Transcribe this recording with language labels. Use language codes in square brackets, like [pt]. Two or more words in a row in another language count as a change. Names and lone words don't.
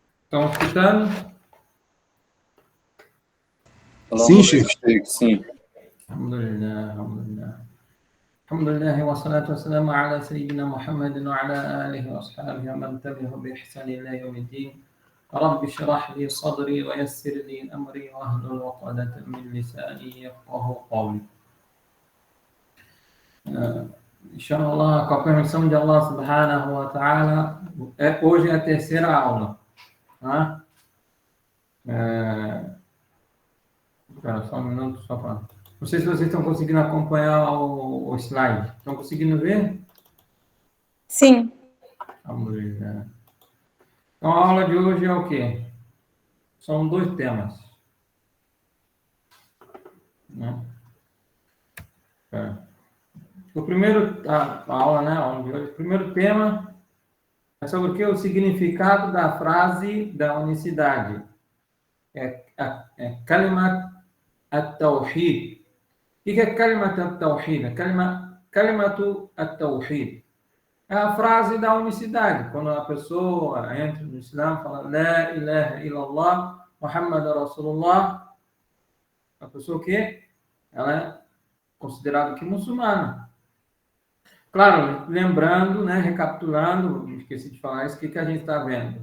[pt] Estão escutando? Sim, Sheikh, sim. [ar] الحمد لله، الحمد لله. الحمد لله، والصلاة والسلام على سيدنا محمدٍ وعلى آله وأصحابه ومن تبعه بإحسانٍ إلى يوم الدين. رب اشرح لي صدري ويسر لي أمري واحلل عقدة من لساني يفقهوا قولي. [pt] Inshallah, com a permissão de Allah [ar] سبحانه وتعالى, [pt] hoje é a terceira aula. Tá? Espera só um minuto, só para... Não sei se vocês estão conseguindo acompanhar o slide. Estão conseguindo ver? Sim. Alhamdulillah. Então, a aula de hoje é o quê? São 2 temas. Né? O primeiro, a aula, né? A aula de hoje, o primeiro tema é sobre o que? O significado da frase da unicidade. [ar] كلمة التوحيد. [pt] O que é [ar] كلمة التوحيد? كلمةُ التوحيد. [pt] É a frase da unicidade. Quando a pessoa entra no Islã, fala [ar] لا إله إلا الله، محمد رسول الله, [pt] a pessoa que ela é considerada que muçulmana. Claro, lembrando, né, recapitulando, esqueci de falar isso, o que a gente está vendo?